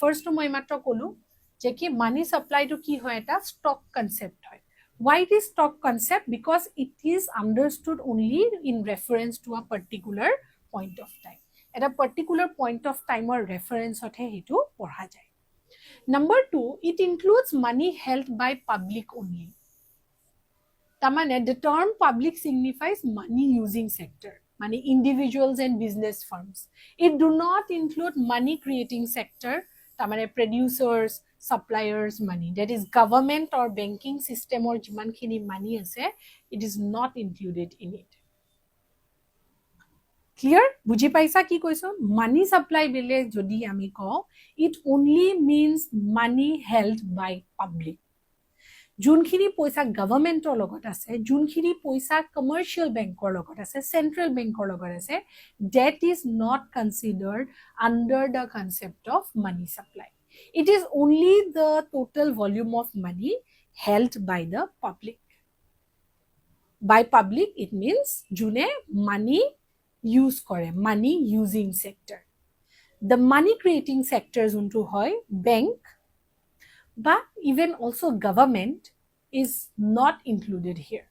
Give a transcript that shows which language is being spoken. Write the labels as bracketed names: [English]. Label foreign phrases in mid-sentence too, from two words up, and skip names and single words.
[Assamese] First মই মাত্ৰ ক'লো যে কি [English] money supply [Assamese] কি হয় এটা [English] stock concept [Assamese] হয় [English] why it is stock concept because it is understood only in reference to a particular point of time at a particular point of time or reference [Assamese] অথে হেতু পঢ়া যায় [English] number 2 it includes money held by public only tamane the term public signifies money using sector money individuals and business firms it do not include money creating sector tamane producers suppliers money that is government or banking system [Assamese] ৰ যিমানখিনি money আছে [English] it is not included in it clear [Assamese] বুজি পাইছা কি কৈছো [English] money supply [Assamese] বুলি যদি আমি কওঁ [English] it only means money held by public [Assamese] যোনখিনি পইচা গভৰ্ণমেণ্টৰ লগত আছে [English] যোনখিনি পইচা কমাৰ্চিয়েল বেংকৰ লগত আছে চেন্ট্ৰেল বেংকৰ লগত আছে that is not considered under the concept of money supply it is only the total volume of money held by the public by public it means [Assamese] june money use kore [English] money using sector the money creating sector [Assamese] যিটো হয় [English] bank but even also government is not included here.